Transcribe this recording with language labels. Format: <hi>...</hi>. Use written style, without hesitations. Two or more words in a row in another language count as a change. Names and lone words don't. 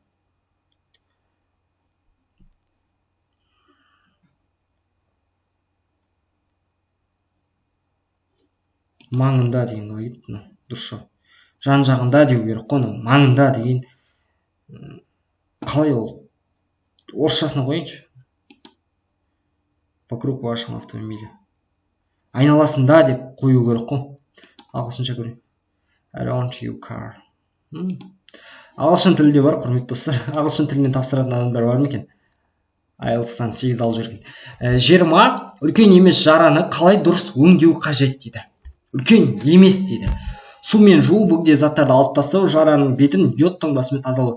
<kk>Маңында деген қалай кетті, дұрыс жоқ. Жан жағында деу керек қой, маңында деген қалай ол? Орысшасына қойыңызшы.</kk> <ru>Вокруг вашего автомобиля.</ru> <kk>Айналасында деп қою керек қой. Ағылшынша көрейін.</kk> <en>Around your car.</en> <kk>Ағылшын тілі де бар, құрметті достар. Ағылшын тілімен тапсыратын адамдар бар ма екен? IELTS-тан 8 алып жүрген. 20. Үлкен емес жараны қалай дұрыс өңдеу қажет дейді. Үлкен емес дейді. Сумен жуу, бөгде заттарды алып тастау, жараның бетін йод таңбасымен тазалау.</kk>